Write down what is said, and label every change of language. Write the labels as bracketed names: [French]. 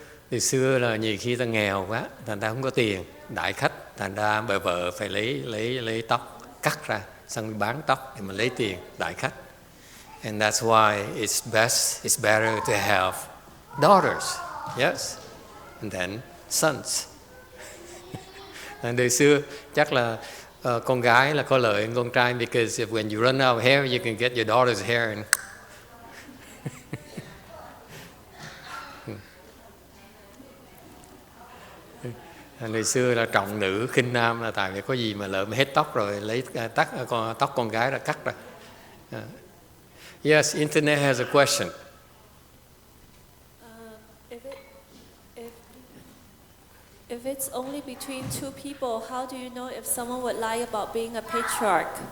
[Vietnamese] Từ xưa là nhiều khi ta nghèo quá, thành ta không có tiền, đại khách, thành ra bà vợ phải lấy tóc cắt ra, xong bán tóc để mà lấy tiền đại khách. [English] And that's why it's better to have daughters, yes, and then sons. [Vietnamese] Từ xưa chắc là con gái là có lợi hơn con trai, [English] because when you run out of hair, you can get your daughter's hair and [Vietnamese] Ngày xưa là trọng nữ khinh nam, là tại vì có gì mà lợm hết tóc rồi lấy tóc con gái ra cắt ra. [English] Yes, internet has a question. If it's only between two people, how do you know if someone would lie about being a patriarch?